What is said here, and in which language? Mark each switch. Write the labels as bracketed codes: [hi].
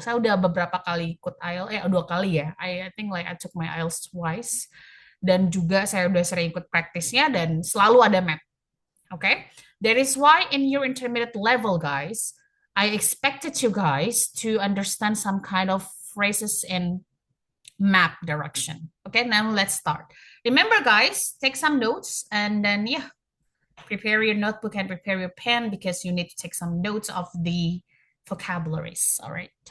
[id] Saya udah beberapa kali ikut IELTS, 2 kali ya. [en] I think like I took my IELTS twice. [id] dan juga saya udah sering ikut praktisnya dan selalu ada map. [en] Okay? That is why in your intermediate level, guys, I expected you guys to understand some kind of phrases in map direction. Okay, now let's start. Remember, guys, take some notes and then, yeah, prepare your notebook and prepare your pen because you need to take some notes of the vocabularies. All right.